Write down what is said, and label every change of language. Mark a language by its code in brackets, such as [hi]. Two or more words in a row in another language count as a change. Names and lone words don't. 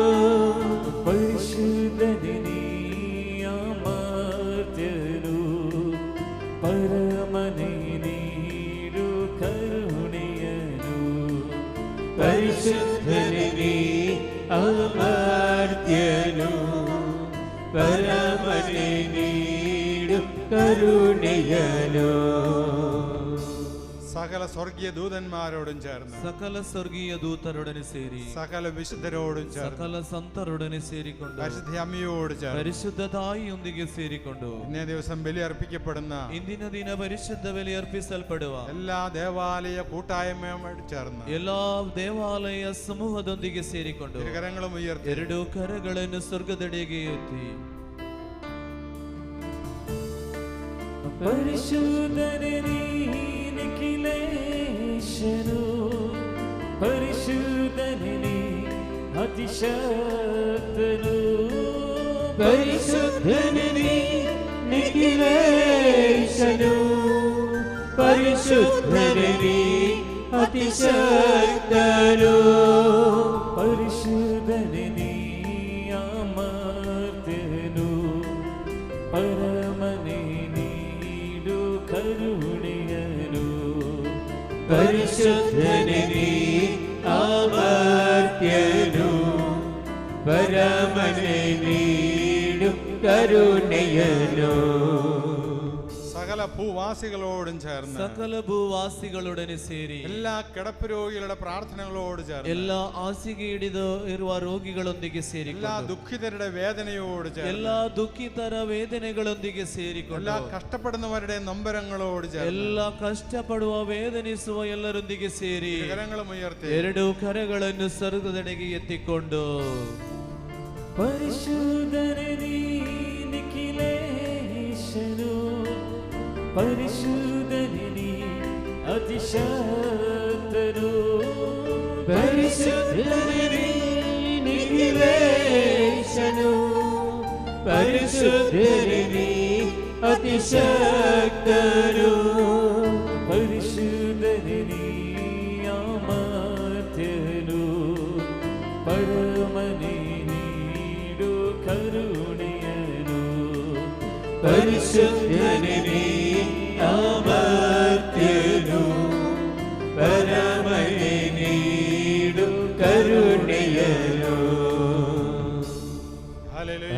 [kn] ಪರಿಶುದ್ಧನೇ ಅಮರ್ತ್ಯನು, ಪರಮನೇ ನೀಡು ಕರುಣೆಯನು. ಪರಿಶುದ್ಧನೇ ಅಮರ್ತ್ಯನು, ಪರಮನೇ ನೀಡು ಕರುಣೆಯನು. [ml] ಸಕಲ സ്വർഗീയ ദൂതന്മാരോടും ചേർന്ന് [kn] ಸಕಲ ಸ್ವರ್ಗೀಯ ದೂತರೊಡನೆ ಸೇರಿ [ml] സകല വിശുദ്ധരോടും ചേർന്ന് [kn] സകല ಸಂತರೊಡನೆ ಸೇರಿಕೊಂಡು [ml] പരിശുദ്ധ അമ്മയോട് ചേർന്ന് [kn] ಪರಿಶುದ್ಧ ತಾಯಿಯೊಂದಿಗೆ ಸೇರಿಕೊಂಡು [ml] ഇന്നേ ദിവസം ബലി അർപ്പിക്കപ്പെടുന്ന [kn] ಇಂದಿನ ದಿನ ಪರಿಶುದ್ಧ ಬಲಿ ಅರ್ಪಿಸಲ್ಪಡುವ [ml] എല്ലാ ദേവാലയ കൂട്ടായ്മയോട് ചേർന്ന് [kn] ಎಲ್ಲಾ ದೇವಾಲಯ ಸಮೂಹದೊಂದಿಗೆ ಸೇರಿಕೊಂಡು [ml] ഇരുകരങ്ങളും ഉയർത്തി [kn] ಎರಡು ಕರಗಳನ್ನು ಸ್ವರ್ಗದೆಡೆಗೆ ಎತ್ತಿ ಪರಿಶುದ್ಧನೇ ನಿಖಿಲೇಶನು ಪರಿಶುದ್ಧನೇ ಅತಿಶಕ್ತನು ಪರಿಶುದ್ಧನೇ ನಿಖಿಲೇಶನು ಪರಿಶುದ್ಧನೇ ಅತಿಶಕ್ತನು ಪರಿಶುದ್ಧನೇ ಅಮರ್ತ್ಯನು ಪರಮನೇ ನೀಡು ಕರುಣೆಯನು ಪರಿಶುದ್ಧನೇ ಅಮರ್ತ್ಯನು ಪರಮನೇ ನೀಡು ಕರುಣೆಯನು [ml] സകല ഭൂവാസികളോടും ചേർന്ന് [kn] ಸಕಲ ಭೂವಾಸಿಗಳೊಡನೆ ಸೇರಿ [ml] എല്ലാ കിടപ്പ് രോഗികളുടെ പ്രാർത്ഥനകളോട് ചേർന്ന് [kn] ಎಲ್ಲ ಹಾಸಿಗೆ ಹಿಡಿದು ಇರುವ ರೋಗಿಗಳೊಂದಿಗೆ [ml] എല്ലാ [kn] ಸೇರಿಕೊಂಡು [ml] ദുഃഖിതരുടെ വേദനയോട് ചേർന്ന് [kn] ಎಲ್ಲ ದುಃಖಿತರ ವೇದನೆಗಳೊಂದಿಗೆ ಸೇರಿಕೊಂಡು [ml] എല്ലാ കഷ്ടപ്പെടുന്നവരുടെ നൊമ്പരങ്ങളോട് ചേർന്ന് [kn] ಎಲ್ಲ ಕಷ್ಟಪಡುವ ವೇದನಿಸುವ ಎಲ್ಲರೊಂದಿಗೆ ಸೇರಿ [ml] ഇരുകരങ്ങളും ഉയർത്തി [kn] ಎರಡು ಕರಗಳನ್ನು ಸ್ವರ್ಗದೆಡೆಗೆ ಎತ್ತಿಕೊಂಡು ಪರಿಶುದ್ಧನೇ ನಿಖಿಲೇಶನು ಪರಿಶುದ್ಧನೇ ಅತಿಶಕ್ತನು ಪರಿಶುದ್ಧನೇ ನಿಖಿಲೇಶನು ಪರಿಶುದ್ಧನೇ ಅತಿಶಕ್ತನು ಪರಿಶುದ್ಧನೇ ಅಮರ್ತ್ಯನು ಪರಮನೇ ನೀಡು ಕರುಣೆಯನು ಪರಿಶುದ್ಧನೇ ಅಮರ್ತ್ಯನು ಪರಮನೇ ನೀಡು ಕರುಣೆಯನು [ml] ഹല്ലേലൂയ